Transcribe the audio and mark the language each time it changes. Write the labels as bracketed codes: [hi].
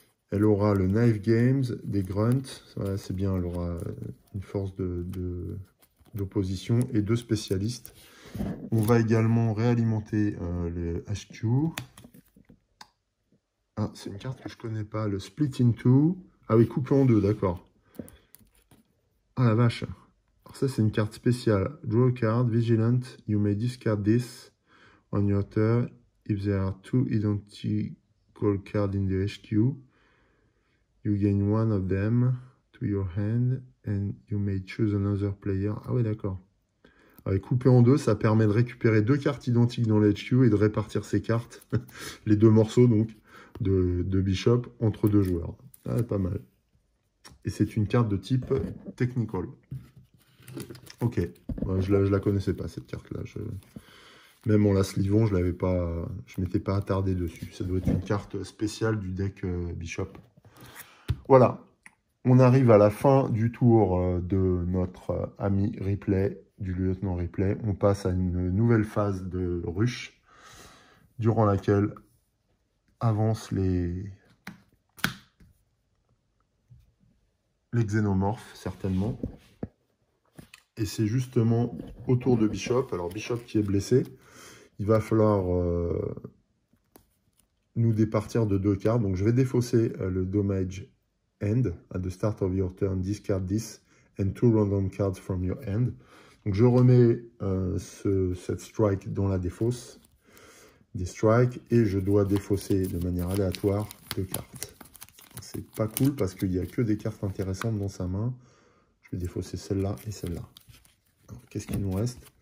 [fr] Elle aura le Knife Games, des grunts. Voilà, c'est bien, elle aura une force d'opposition et 2 spécialistes. On va également réalimenter les HQ. Ah, c'est une carte que je ne connais pas, le Split in Two. Ah oui, coupé en deux, d'accord. Ah la vache. Alors ça, c'est une carte spéciale. [en] Draw a card, Vigilant. You may discard this on your turn if there are 2 identical cards in the HQ. You gain one of them to your hand and you may choose another player. [fr] Ah ouais, d'accord. Avec coupé en deux, ça permet de récupérer 2 cartes identiques dans le HQ et de répartir ces cartes, les 2 morceaux donc de Bishop, entre 2 joueurs. Ah, pas mal. Et c'est une carte de type Technical. Ok, je la connaissais pas cette carte-là. Même en la slivant, je m'étais pas attardé dessus. Ça doit être une carte spéciale du deck Bishop. Voilà, on arrive à la fin du tour de notre ami Replay, du lieutenant Replay. On passe à une nouvelle phase de rush, durant laquelle avancent les xénomorphes, certainement. Et c'est justement au tour de Bishop. Alors Bishop qui est blessé, il va falloir nous départir de 2 cartes. Donc je vais défausser le Damage End. [en] At the start of your turn, discard this and 2 random cards from your hand. [fr] Donc je remets cette strike dans la défausse des strikes et je dois défausser de manière aléatoire 2 cartes. C'est pas cool parce qu'il n'y a que des cartes intéressantes dans sa main. Je vais défausser celle-là et celle-là. Qu'est-ce qu'il nous reste?